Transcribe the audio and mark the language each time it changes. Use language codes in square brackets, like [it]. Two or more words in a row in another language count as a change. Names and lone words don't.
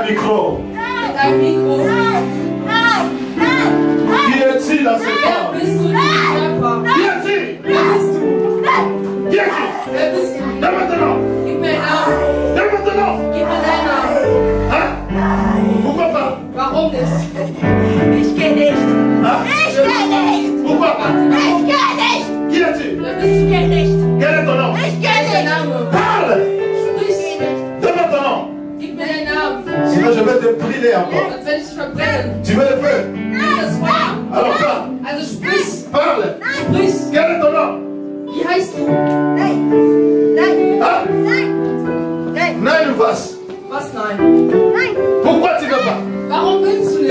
[fr] micro. Qui est-il dans ce corps? Qui est-il? Qui est-il? Dès maintenant. Dès maintenant. Hein? Pourquoi pas? [de] Warum nicht? Ich geh nicht. [fr] Hein? [de] Ich geh nicht. [fr] Pourquoi pas? [de] Ich geh nicht. [fr] Qui est-il? [de] Ich geh nicht. [fr] Quel est ton nom? [de] Ich geh nicht. [fr] Parle! [de] Sprich. [fr] Dès maintenant. [de] Gib mir deinen Namen. [fr] Sinon je vais te brûler encore. [de] Sonst werde ich dich verbrennen. [fr] Tu veux le feu? [de] Das Feuer. [fr] Alors parle. [de] Also sprich. [fr] Parle. [de] Sprich. [fr] Quel est ton nom? [de] Wie heißt du? Nein. Nein. [fr] Hein? [de] Nein. Nein. Nein ou was? Was nein? Nein. [fr] Pourquoi tu ne veux pas? [de] Warum willst du nicht?